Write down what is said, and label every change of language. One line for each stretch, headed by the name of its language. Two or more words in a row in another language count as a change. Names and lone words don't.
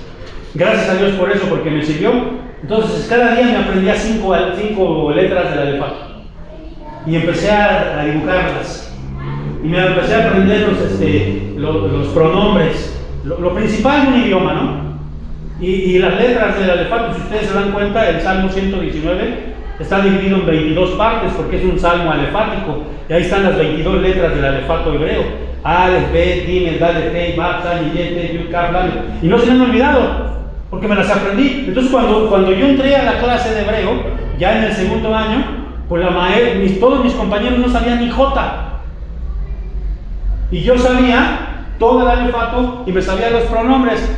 Spanish: Gracias a Dios por eso, porque me sirvió. Entonces cada día me aprendía 5 letras del alefato y empecé a dibujarlas, y me empecé a aprender los pronombres, lo principal de un idioma, ¿no? Y las letras del alefato, si ustedes se dan cuenta, el Salmo 119 está dividido en 22 partes, porque es un salmo alefático, y ahí están las 22 letras del alefato hebreo:
Hebrew: אלף, בית, גימל, דלת, הא, וו, זין, חית, יוד, כף, למד.
Spanish: Y no se me han olvidado, porque me las aprendí. Entonces cuando yo entré a la clase de hebreo, ya en el segundo año, pues todos mis compañeros no sabían ni J. Y yo sabía todo el alefato y me sabía los pronombres.